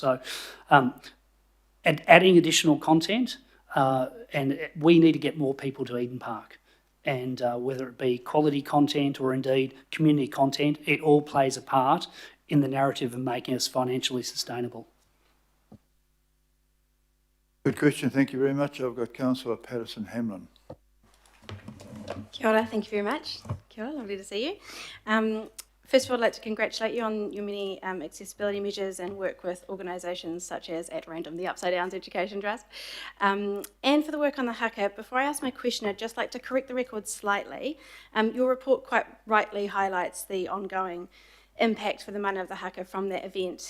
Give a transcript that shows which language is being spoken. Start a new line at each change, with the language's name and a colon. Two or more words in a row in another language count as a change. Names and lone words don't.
English: So adding additional content, and we need to get more people to Eden Park, and whether it be quality content or indeed community content, it all plays a part in the narrative of making us financially sustainable. Good question, thank you very much. I've got Councillor Patterson-Hamlin.
Māori: Kia ora,
English: thank you very much.
Māori: Kia ora,
English: lovely to see you. First of all, I'd like to congratulate you on your many accessibility measures and work with organisations such as At Random, the Upside Downs Education Trust, and for the work on the haka. Before I ask my question, I'd just like to correct the record slightly. Your report quite rightly highlights the ongoing impact for the mana of the haka from that event.